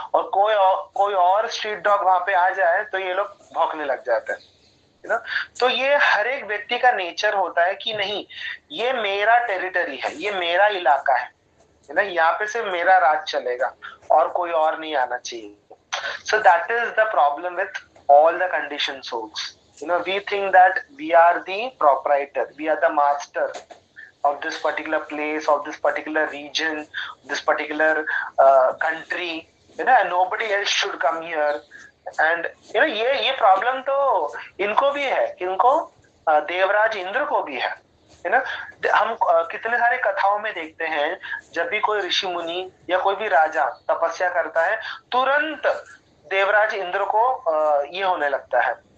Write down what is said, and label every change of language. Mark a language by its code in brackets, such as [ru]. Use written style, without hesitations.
[hi] और कोई और स्ट्रीट डॉग वहां पे आ जाए तो ये लोग भौंकने लग जाते हैं, है ना। तो ये हर एक व्यक्ति का नेचर होता है कि नहीं, ये मेरा टेरिटरी है, ये मेरा इलाका है ना, यहाँ पे सिर्फ मेरा राज चलेगा और कोई और नहीं आना चाहिए। [en] So that is the problem with all the conditioned souls. You know, we think that we are the proprietor, we are the master of this particular place, of this particular region, this particular country, you know, and nobody else should come here. And you know, [hi] ये problem तो इनको भी है, इनको देवराज इंद्र को भी है ना। हम कितने सारे कथाओं में देखते हैं, जब भी कोई ऋषि मुनि या कोई भी राजा तपस्या करता है, तुरंत देवराज इंद्र को ये होने लगता है,